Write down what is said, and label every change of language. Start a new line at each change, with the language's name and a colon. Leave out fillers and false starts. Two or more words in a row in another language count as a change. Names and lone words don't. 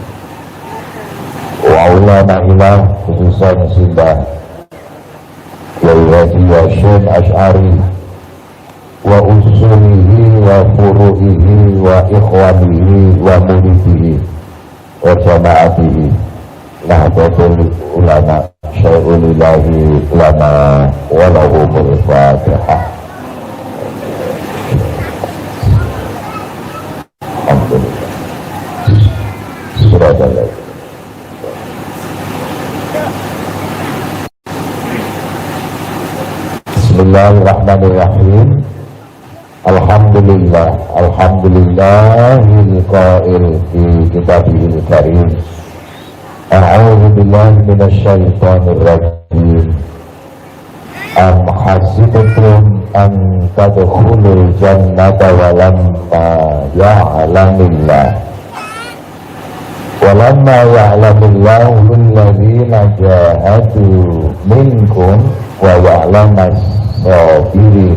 Arabic: والعلماء خصوصا سيمباه كياي حاجي هاشم أشعري وأصوله وفروعه وإخوانه ومريديه وجماعته نهضة العلماء شيء لله لنا ولهم الفاتحة. Alhamdulillah. سورة البقرة. Bismillahirrahmanirrahim. الحمد لله، الحمد لله القائل في كتابه الكريم. أعوذ بالله من الشيطان الرجيم. أم حسبتم أن تدخلوا الجنة ولما يعلم الله ولما يعلم الله الذين جاهدوا منكم ويعلم الصابرين.